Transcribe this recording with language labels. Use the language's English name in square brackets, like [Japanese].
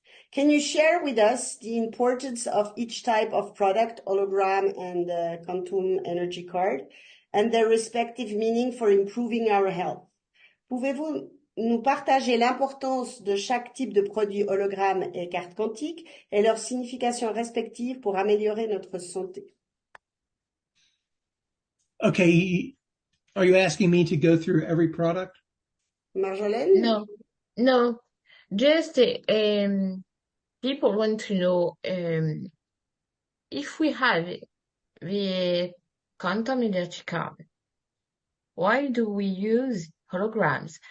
[English] Can you share with us the importance of each type of product, hologram and quantum energy card, and their respective meaning for improving our health? [French] Pouvez-vous nous partager l'importance de chaque type de produit hologramme et carte quantique et leur signification respective pour améliorer notre santé? [English] Okay. Are you asking me to go through every product? Marjolaine? No. Just people want to know if we have the quantum energy card, why do we use holograms?